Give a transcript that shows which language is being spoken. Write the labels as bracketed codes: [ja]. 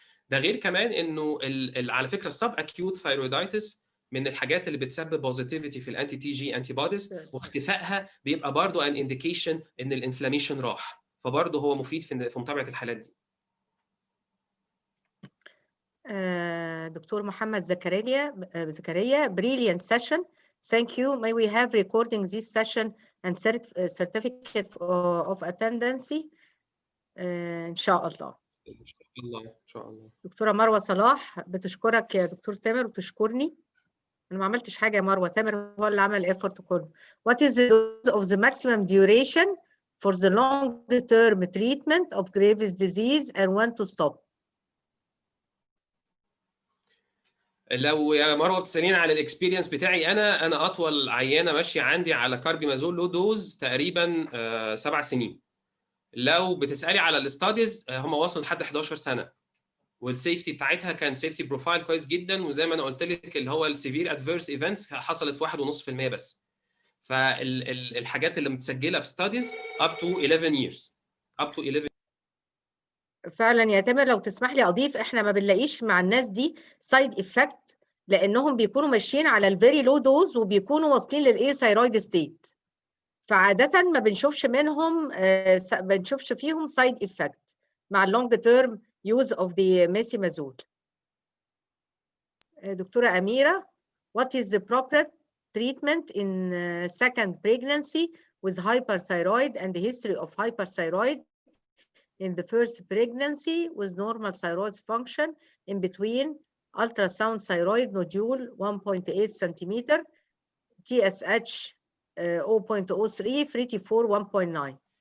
[ar] ده غير كمان انه على فكره السب اكيوت ثايرويدايتس من الحاجات اللي بتسبب بوزيتيفيتي في الانتي تي جي انتي بوديز، واختفائها بيبقى برضو [en] ان انديكيشن [ar] ان الانفلاميشن راح. فبرضه هو مفيد في متابعه الحالات دي. [en] Doctor محمد زكريا brilliant session. Thank you. May we have recording this session and certificate of attendance [ar] إن شاء الله. ان شاء الله ان شاء الله. دكتورة مروة صلاح بتشكرك يا دكتور تامر وبتشكرني. أنا ما عملتش حاجة يا مروة، تامر هو اللي عمل الإفورت كله. [en] What is the dose of the maximum duration for the long-term treatment of Graves' disease and when to stop؟ [ar] لو يا مروه بتسالين على الاكسبيرينس بتاعي، انا اطول عيانه ماشيه عندي على كاربيمازول لو دوز تقريبا 7 سنين. لو بتسالي على الاستاديز هم وصلوا لحد 11 سنه، والسيفتي بتاعتها كان سيفتي بروفايل كويس جدا، وزي ما انا قلت لك اللي هو [en] السيفير adverse events [ar] حصلت في 1.5% بس. فالحاجات اللي متسجله في ستاديز [en] up to 11 years. [ar] فعلا يا تامر لو تسمح لي اضيف، احنا ما بنلاقيش مع الناس دي سايد افكت لانهم بيكونوا ماشيين على الفيري لو دوز وبيكونوا واصلين للايوثايرويد ستيت، فعاده ما بنشوفش منهم بنشوفش فيهم سايد افكت مع [en] اللونج term use of the methimazole. دكتوره اميره what is the proper treatment in second pregnancy with hyperthyroid and the history of hyperthyroid in the first pregnancy with normal thyroid function in between ultrasound thyroid nodule 1.8 centimeter, TSH 0.03, free T4 1.9.